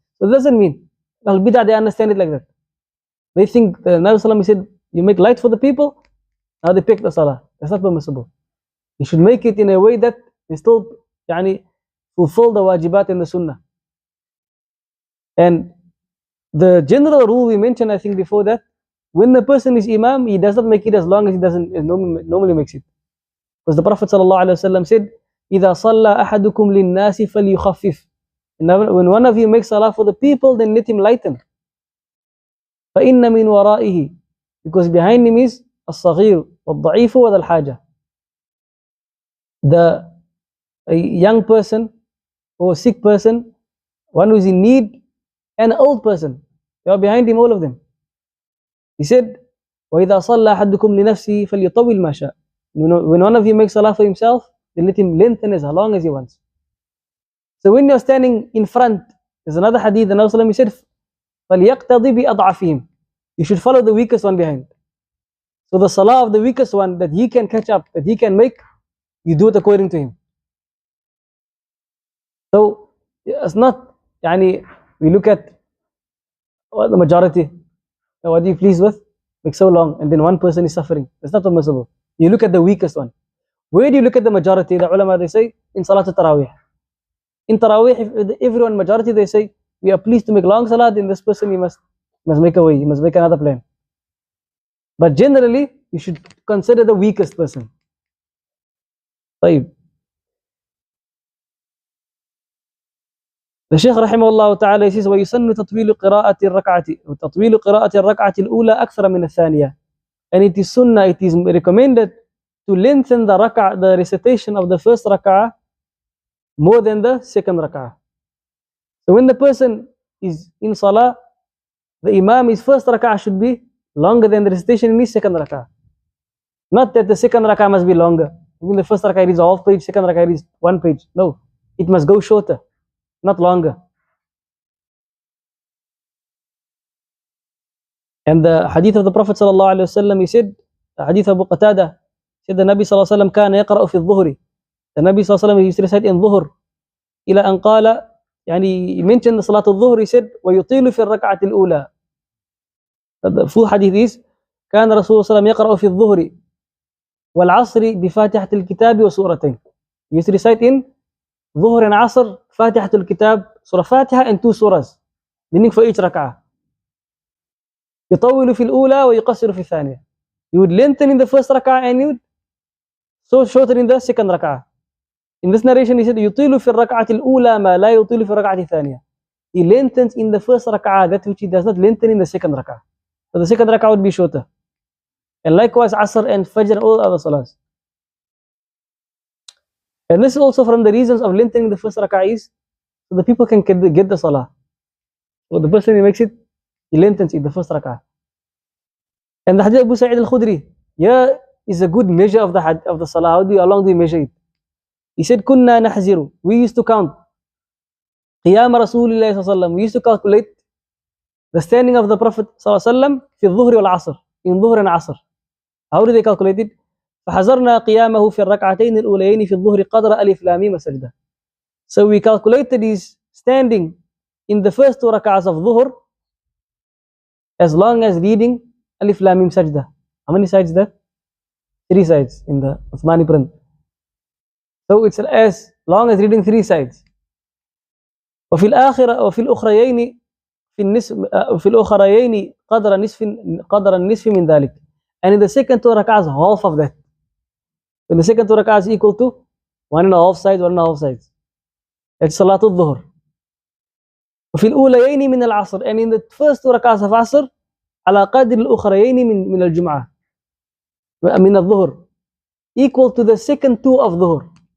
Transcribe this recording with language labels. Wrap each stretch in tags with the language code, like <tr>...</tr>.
<en>So it doesn't mean, al-bid'ah, they understand it like that. They think the Nabi Sallallahu said, you make light for the people, now they pick the salah. That's not permissible. You should make it in a way that they still fulfill the wajibat in the sunnah. And the general rule we mentioned, I think before that, when the person is Imam, he does not make it as long as he normally makes it. Because the Prophet ﷺ said,</en> <ar>إِذَا صَلَّى أَحَدُكُمْ لِلنَّاسِ فَلْيُخَفِّفْ.</ar> <en>When one of you makes salah for the people, then let him lighten.</en> <ar>فَإِنَّ مِنْ وَرَائِهِ,</ar> <en>because behind him is</en> <ar>الصَّغِيرُ وَالضَّعِيفُ وَذَا الْحَاجَةِ.</ar> <en>A young person or a sick person, one who is in need, and an old person, they are behind him, all of them. He said,</en> <ar>وَإِذَا صَلَّى أَحَدُكُمْ لِنَفْسِهِ فَلْيُطَوِّلْ مَا شَاءَ.</ar> <en>When one of you makes salah for himself, then let him lengthen as long as he wants. So when you're standing in front, there's another hadith, the Nabi said,</en> <ar>فَلْيَقْتَضِي بِأَضْعَفِهِمْ.</ar> <en>You should follow the weakest one behind. So the salah of the weakest one that he can catch up, that he can make, you do it according to him. So it's not, we look at the majority, what are you pleased with? Make so long, and then one person is suffering. That's not permissible. You look at the weakest one. Where do you look at the majority? The ulama, they say, in Salat al-Tarawih. In Tarawih, if everyone, majority, they say, we are pleased to make long salah, then this person, he must make a way, he must make another plan. But generally, you should consider the weakest person.</en> <ar>طيب.</ar> <en>The Shaykh rahimahullah ta'ala, he says,</en> <ar>وَيُسَنُّ تَطْوِيلُ قِرَاءَةِ الرَّكْعَةِ وَتَطْوِيلُ قِرَاءَةِ الرَّكْعَةِ الْأُولَى أَكْثَرَ مِنَ الثَّانِيَةِ.</ar> <en>And it is sunnah, it is recommended to lengthen the recitation of the first rak'ah more than the second rak'ah. So when the person is in salah, the Imam, his first rak'ah should be longer than the recitation in his second rak'ah. Not that the second rak'ah must be longer. Even the first rak'ah is a half page, second rak'ah is 1 page. No, it must go shorter, not longer. And the hadith of the Prophet ﷺ, he said, the hadith of Abu Qatada, said the Nabi ﷺ</en> <ar>كان يقرأ في الظهر.</ar> <en>The Nabi ﷺ used to recite in Dhuhr.</en> <ar>إلى أن قال,</ar> <en>he mentioned the Salat al-Dhuhr, he said,</en> <ar>ويطيل في الركعة الأولى.</ar> <en>The full hadith is,</en> <ar>كان رسول الله صلى الله عليه وسلم يقرأ في الظهر والعصر بفاتحة الكتاب وسورتين.</ar> <en>He used to recite in Dhuhr and Asr, فاتحة الكتاب, Surah Fatiha and 2 surahs, meaning for each rak'ah.</en> <ar>يطول في الأولى ويقصر في الثانية.</ar> <en>You would lengthen in the first rak'ah and you would shorten in the second rak'ah. In this narration, he said,</en> <ar>يطيل في الركعة الأولى ما لا يطيل في الركعة الثانية.</ar> <en>He lengthens in the first rak'ah that which he does not lengthen in the second rak'ah. So the second rak'ah would be shorter. And likewise, Asr and Fajr and all other salahs. And this is also from the reasons of lengthening the first rak'ah is so the people can get the salah. So the person who makes it, he lengthens it, the first rak'ah. And the hadith of Abu Sa'id al-Khudri, is a good measure of the salah. How long do you measure it? He said,</en> <ar>كُنَّا نَحْزِرُ.</ar> <en>We used to count.</en> <ar>قِيَامَ رَسُولِ اللَّهِ صَلَّى اللَّهُ عَلَيْهِ وسلم.</ar> <en>We used to calculate the standing of the Prophet صلى الله عليه وسلم</en> <ar>في الظهر والعصر.</ar> <en>In Dhuhr and Asr. How do they calculate it?</en> <ar>فَحَزَرْنَا قِيَامَهُ فِي الرَّكْعَتَيْنِ الْأُولَيَيْنِ فِي الظُّهْرِ قَدْرَ أَلِفْ لَامٍ مِيم سَجْدَةٍ.</ar> <en>So we calculated his standing in the first 2 rak'ahs of Dhuhr as long as reading Alif Lam Mim Sajda. How many sides that? 3 sides in the Uthmani print. So it's as long as reading 3 sides.</en> <ar>وفي الأخريين في الأخريين قدر النصف من ذلك.</ar> <en>And in the second 2 rak'ahs, half of that. In the second 2 rak'ahs equal to 1.5 sides, 1.5 sides. That's Salatul Dhuhr.</en> <ar>وفي الأوليين من العصر.</ar> <en>And in the first 2 rak'ahs of Asr,</en> <ar>على قدر الأخريين من الجمعة من الظهر,</ar> <en>equal to the second 2 of Dhuhr.</en>